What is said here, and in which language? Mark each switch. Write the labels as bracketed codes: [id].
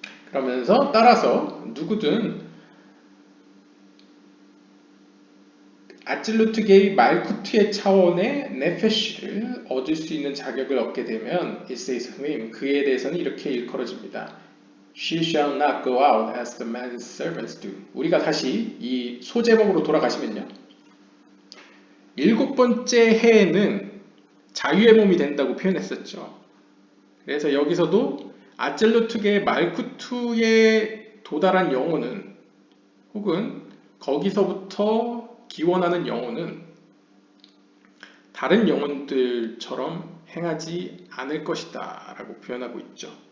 [ko] 그러면서 따라서 누구든 아찔루트계의 말쿠트의 차원의 네페시를 얻을 수 있는 자격을 얻게 되면 [en] it says of him, [ko] 그에 대해서는 이렇게 일컬어집니다. [en] She shall not go out as the man's servants do. [ko] 우리가 다시 이 소제목으로 돌아가시면요. 7번째 해에는 자유의 몸이 된다고 표현했었죠. 그래서 여기서도 아찔루트계의 말쿠투에 도달한 영혼은 혹은 거기서부터 기원하는 영혼은 다른 영혼들처럼 행하지 않을 것이다 라고 표현하고 있죠.